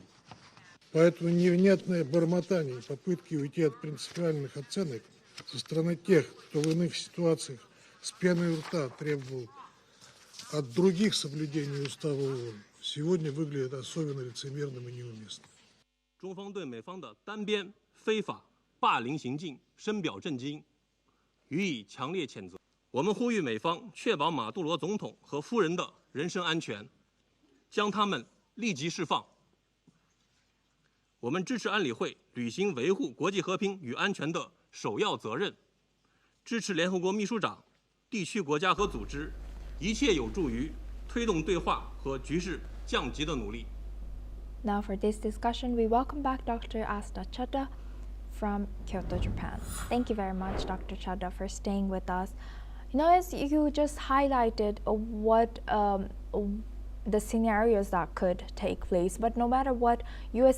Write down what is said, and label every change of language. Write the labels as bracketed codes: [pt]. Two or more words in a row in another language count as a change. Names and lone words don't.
[ru] Поэтому невнятное бормотание и попытки уйти от принципиальных оценок со стороны тех, кто в иных ситуациях с пеной у рта требовал от других соблюдения устава ООН, сегодня выглядит особенно лицемерным и неуместным. [zh] 中方对美方的单边非法霸凌行径深表震惊，予以强烈谴责。我们呼吁美方确保马杜罗总统和夫人的人身安全，将他们立即释放。我们支持安理会履行维护国际和平与安全的首要责任，支持联合国秘书长、地区国家和组织一切有助于推动对话和局势降级的努力。 [en] Now for this discussion, we welcome back Dr. Asta Chadha from Kyoto, Japan. Thank you very much, Dr. Chadha, for staying with us. You know, as you just highlighted what the scenarios that could take place, but no matter what, U.S.